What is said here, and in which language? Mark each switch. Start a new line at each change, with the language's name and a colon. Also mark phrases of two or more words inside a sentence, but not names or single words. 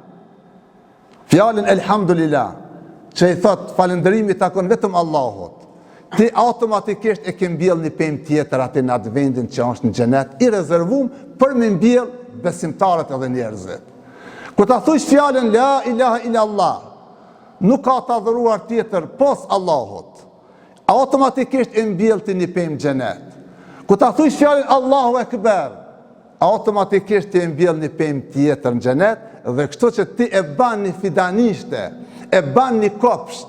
Albanian: Fjalën elhamdulillah, që i thot falënderimi takon vetëm Allahut. Ti automatikisht e ke mbjell një pemë tjetër aty në atë vendin që është në xhenet, i rezervuar për me mbjell besimtarët edhe njerëzit. Kur ta thush fjalën
Arabic: لا إله إلا الله,
Albanian: nuk ka të adhuruar tjetër pos Allahut, automatikisht e mbjell ti një pemë xhenet. Kur ta thush fjalën
Arabic: الله أكبر,
Albanian: automatikisht ti e mbjell një pemë tjetër në xhenet, dhe kështu që ti e ban një fidanishte, e ban një kopsht.